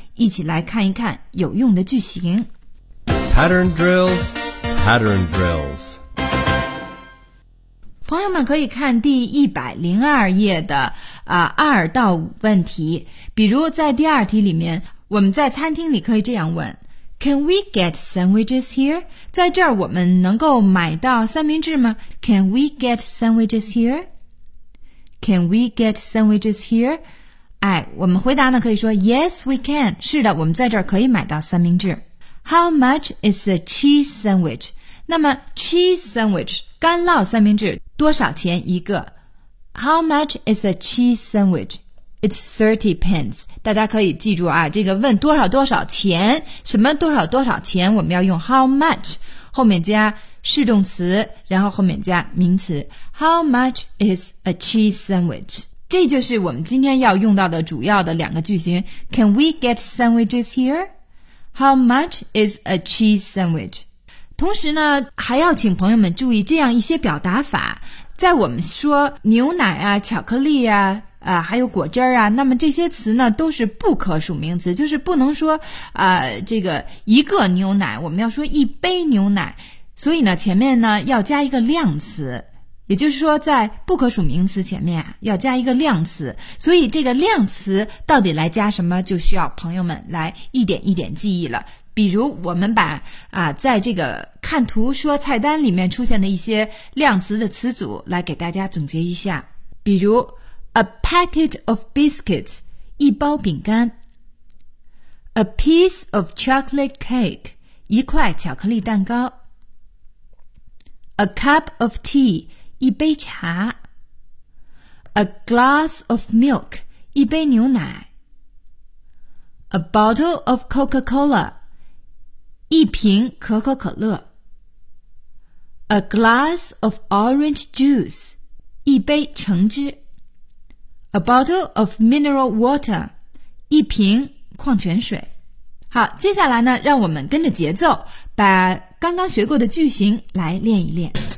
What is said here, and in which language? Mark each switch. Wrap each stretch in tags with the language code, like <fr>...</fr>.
<zh>一起来看一看有用的句型。</zh> <en>Pattern drills, pattern drills。</en> <zh>朋友们可以看第102页的2到5问题，比如在第二题里面，我们在餐厅里可以这样问</zh> <en>Can we get sandwiches here?</en> <zh>在这儿我们能够买到三明治吗?</zh> <en>Can we get sandwiches here? Can we get sandwiches here?</en> <zh>哎，我们回答呢可以说</zh> <en>Yes, we can.</en> <zh>是的，我们在这儿可以买到三明治。</zh> <en>How much is a cheese sandwich?</en> <zh>那么 cheese sandwich, 干酪三明治多少钱一个?</zh> <en>How much is a cheese sandwich? It's 30 pence.</en> <zh>大家可以记住啊，这个问多少多少钱，什么多少多少钱，我们要用 how much, 后面加是动词，然后后面加名词。</zh> <en>How much is a cheese sandwich?</en> <zh>这就是我们今天要用到的主要的两个句型。</zh> <en>Can we get sandwiches here? How much is a cheese sandwich?</en> <zh>同时呢，还要请朋友们注意这样一些表达法。在我们说牛奶啊，巧克力啊，还有果汁啊，那么这些词呢都是不可数名词，就是不能说这个一个牛奶，我们要说一杯牛奶，所以呢前面呢要加一个量词，也就是说在不可数名词前面要加一个量词，所以这个量词到底来加什么就需要朋友们来一点一点记忆了。比如我们把在这个看图说菜单里面出现的一些量词的词组来给大家总结一下，比如</zh> <en>A package of biscuits,</en> <zh>一包饼干。</zh> <en>A piece of chocolate cake,</en> <zh>一块巧克力蛋糕。</zh> <en>A cup of tea,</en> <zh>一杯茶。</zh> <en>A glass of milk,</en> <zh>一杯牛奶。</zh> <en>A bottle of Coca-Cola,</en> <zh>一瓶可口可乐。</zh> <en>A glass of orange juice,</en> <zh>一杯橙汁。</zh> <en>A bottle of mineral water,</en> <zh>一瓶矿泉水。好，接下来呢，让我们跟着节奏，把刚刚学过的句型来练一练。</zh>